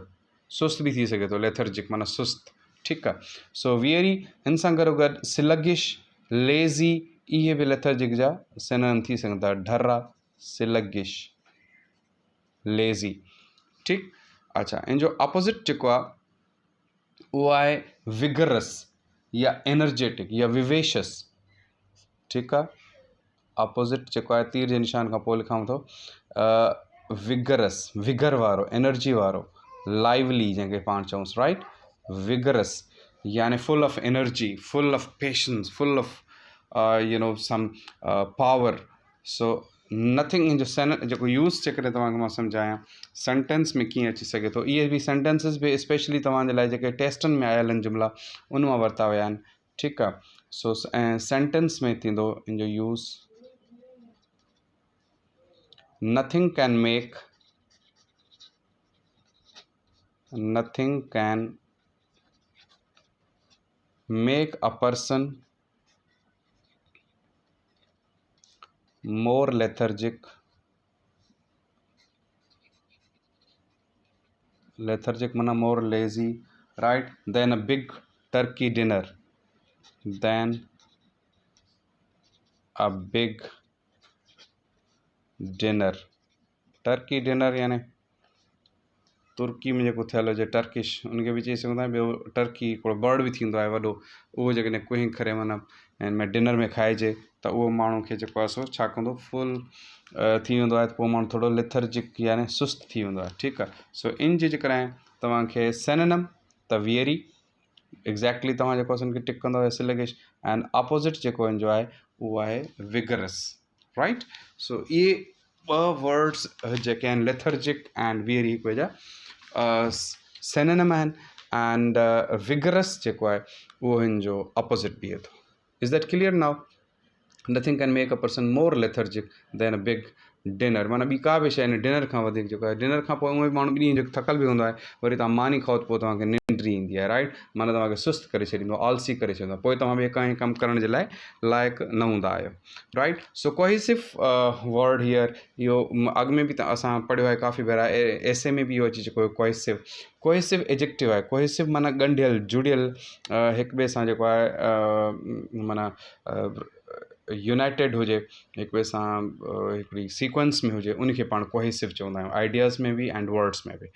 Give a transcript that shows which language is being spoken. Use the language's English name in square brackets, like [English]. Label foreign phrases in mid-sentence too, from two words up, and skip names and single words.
[Sindhi] सुस्त बि थी सघे थो, लेथर्जिक माना सुस्त। ठीकु आहे, [English] so weary, [Sindhi] हिन सां गॾो गॾु [English] sluggish, lazy, [Sindhi] इहे बि लेथर्जिक जा सिनोनिम थी सघनि था। [English] ढर्रा, sluggish, lazy. [Sindhi] ठीकु, अच्छा, इन जो अपोज़िट जेको आहे उहो आहे विगरस या एनर्जेटिक या विवेशस। ठीकु आहे, अपोज़िट जेको आहे तीर जे निशान खां पोइ लिखांव थो, विगरस, विगर वारो, एनर्जी वारो, लाइवली जंहिंखे पाण चऊंसि, राइट। [English] vigorous यानी full of energy, full of patience, full of some power। so nothing [Sindhi] इन जो जेको यूज़ जेकॾहिं तव्हांखे मां सम्झायां सेंटेंस में कीअं अची सघे थो, इहे बि सेंटेंसिस बि स्पेशली तव्हांजे लाइ जेके टेस्टनि में आयल आहिनि जुमिला, उन मां वरिता विया आहिनि। ठीकु आहे, सो ऐं सेंटेंस में थींदो इन जो यूज़, [English] nothing can make a person more lethargic mana more lazy, right, than a big turkey dinner, than a big dinner. turkey dinner [Sindhi] यानी तुर्की में जेको थियल हुजे टर्किश उनखे बि चई सघंदा आहियूं। ॿियो टर्की हिकिड़ो बर्ड बि थींदो आहे वॾो, उहो जेकॾहिं कुहिंग करे माना हिन में डिनर में खाइजे त उहो माण्हू खे जेको आहे सो छा कंदो, फुल थी वेंदो आहे, त पोइ माण्हू थोरो लिथर्जिक यानी सुस्त थी वेंदो आहे। ठीकु आहे। सो इन जे जेकॾहिं तव्हांखे सिनोनिम त वियरी एग्ज़ैक्टली तव्हां जेको आहे उनखे टिक कंदव [English] sluggish, and opposite [Sindhi] जेको हिन जो आहे उहो आहे विगरस, राइट। सो इहे ॿ वर्ड्स जेके आहिनि [English] lethargic and weary [Sindhi] हिकु जा सिनोनिम आहिनि, [English] and vigorous [Sindhi] जेको आहे उहो हिन जो अपोज़िट बीहे थो। [English] Is that clear now? Nothing can make a person more lethargic than a big dinner, [Sindhi] माना ॿी का बि शइ न डिनर खां वधीक जेको आहे, डिनर खां पोइ उहे माण्हू ॿिनी जेको थकल बि हूंदो आहे, वरी तव्हां मानी खाओ त पोइ तव्हांखे निंड ईंदी आहे, राइट, माना तव्हांखे सुस्त करे छॾींदो, आलसी करे छॾींदो, पोइ तव्हां ॿिए कंहिं कमु करण जे लाइ लाइक़ु न हूंदा आहियो, राइट। [English] so cohesive word here, [Sindhi] इहो अॻु में बि त असां पढ़ियो आहे काफ़ी भेरा, एसे में बि इहो अची चुको आहे कोहेसिव। [English] cohesive adjective [Sindhi] आहे, कोहेसिव माना ॻंढियल जुड़ियल हिक ॿिए सां जेको आहे माना यूनाइटेड हुजे, हिक ॿिए सां हिकिड़ी सीक्वेंस में हुजे, उनखे पाण कोहेसिव चवंदा आहियूं, आइडियाज़ में बि एंड वर्ड्स में बि।